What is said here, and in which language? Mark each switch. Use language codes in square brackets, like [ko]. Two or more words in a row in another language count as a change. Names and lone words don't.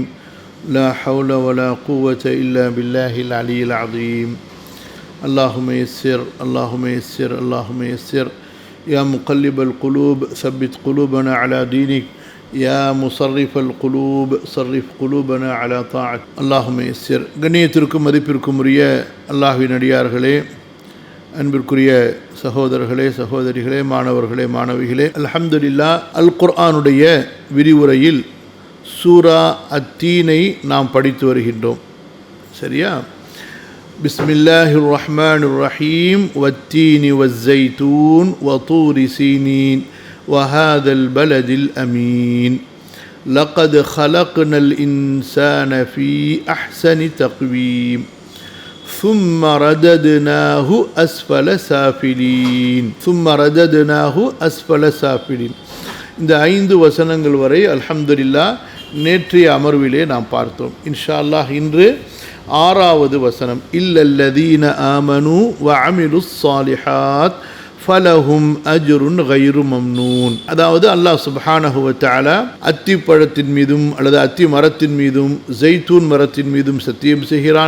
[ar] لا حول ولا قوة إلا بالله العلي العظيم. اللهم يسر اللهم يسر اللهم يسر. يا مقلب القلوب ثبت قلوبنا على دينك. يا مصرف القلوب صرف قلوبنا على طاعتك. اللهم يسر. [ta] கண்ணியத்திற்கும் மதிப்பிற்கும் உரிய அல்லாஹ்வின் அடியார்களே, அன்பிற்குரிய சகோதரர்களே, சகோதரிகளே, மாணவர்களே, மாணவிகளே, அல்ஹம்துலில்லாஹ். அல் குர்ஆனுடைய விரிவுரையில் சூரா அத்தீனை நாம் படித்து வருகின்றோம். [ar] சரியா? بسم الله الرحمن الرحيم. والتين والزيتون وطور سينين وهذا البلد الأمين. لقد خلقنا الإنسان في أحسن تقويم. ثم رددناه أسفل سافلين. ثم رددناه أسفل سافلين. [ta] இந்த 5 வசனங்கள் வரை அல்ஹம்துலில்லாஹ் நேற்றைய அமர்விலே நாம் பார்த்தோம். [ar] إن شاء الله [ta] இன்று 6வது வசனம். [ar] إلا الذين آمنوا وعملوا الصالحات فلهم أجر غير ممنون. [ta] அதாவது [ar] الله سبحانه و تعالى [ta] அத்திப்பழத்தின் மீதும் அல்லது அத்தி மரத்தின் மீதும் ஜெய்தூன் மரத்தின் மீதும் சத்தியம் செய்கிறான்.